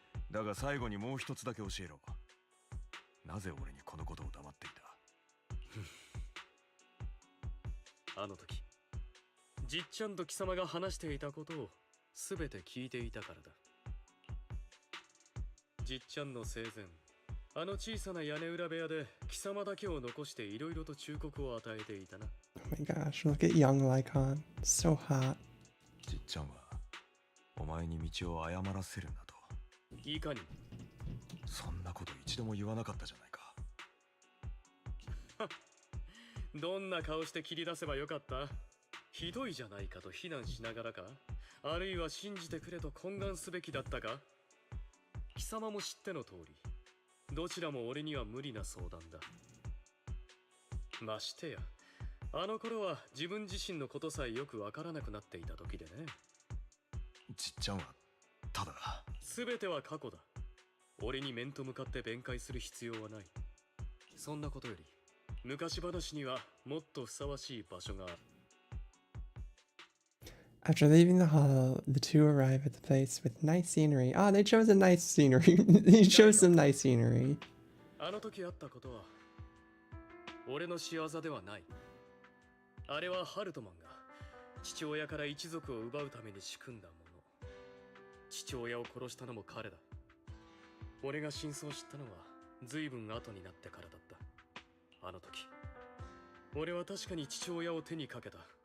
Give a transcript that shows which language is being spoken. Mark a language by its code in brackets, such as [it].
[ja] だが最後にもう一つだけ教えろ。なぜ俺にこのことを黙っていた。あの時じっちゃんと貴様が話していたことを全て聞いていたからだ。じっちゃんの生前あの小さな屋根裏部屋で貴様だけを残していろいろと忠告を与えていたな。 [en] Oh my gosh, look at young Lycaon. So hot. [ja] じっちゃんはお前に道を誤らせるなといかに。そんなこと一度も言わなかったじゃないか。どんな顔して切り出せばよかった？ひどいじゃないかと非難しながらか、あるいは信じてくれと懇願すべきだったか。貴様も知っての通り、どちらも俺には無理な相談だ。ましてやあの頃は自分自身のことさえよくわからなくなっていた時でね。じっちゃんはただ全ては過去だ。俺に面と向かって弁解する必要はない。そんなことより昔話にはもっとふさわしい場所がある。 [en] After leaving the hall, the two arrive at the place with nice scenery. Oh, they chose a nice scenery. They chose some nice scenery. [ja] あの時あったことは俺の仕業ではない。あれはハルトマンが父親から一族を奪うために仕組んだもの。父親を殺したのも彼だ。俺が真相を知ったのは随分後になってからだった。あの時俺は確かに父親を手にかけた。